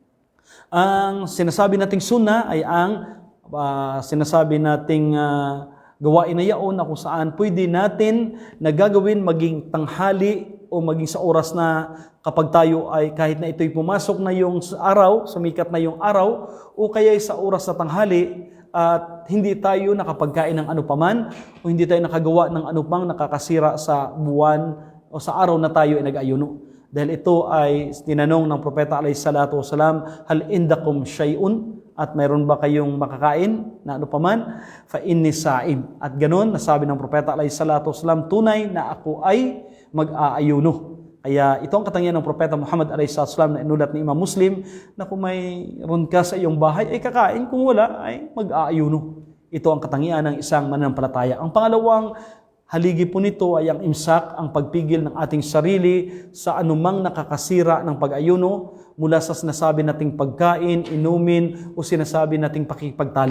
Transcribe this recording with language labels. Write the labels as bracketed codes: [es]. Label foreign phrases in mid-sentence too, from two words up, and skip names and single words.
[tl] Ang sinasabi nating sunnah ay ang sinasabi nating gawain na yaon na kung saan pwede natin nagagawin maging tanghali o maging sa oras na kapag tayo ay kahit na ito'y pumasok na yung araw, sumikat na yung araw, o kaya sa oras na tanghali at hindi tayo nakapagkain ng ano paman o hindi tayo nakagawa ng ano pang nakakasira sa buwan o sa araw na tayo ay nag-ayuno. Dahil ito ay tinanong ng Propeta [ar] عليه الصلاة والسلام، هل عندكم شيء? [tl] At mayroon ba kayong makakain na ano paman? [ar] فإني صائم. [tl] At ganun, nasabi ng Propeta [ar] عليه الصلاة والسلام, [tl] tunay na ako ay mag-aayuno. Kaya ito ang katangian ng Propeta Muhammad [ar] عليه الصلاة والسلام [tl] na inulat ni Imam Muslim na kung mayroon ka sa iyong bahay ay kakain, kung wala ay mag-aayuno. Ito ang katangian ng isang mananampalataya. Ang pangalawang haligi po nito ay ang imsak, ang pagpigil ng ating sarili sa anumang nakakasira ng pag-ayuno mula sa sinasabi nating pagkain, inumin o sinasabi nating pakipagtalik.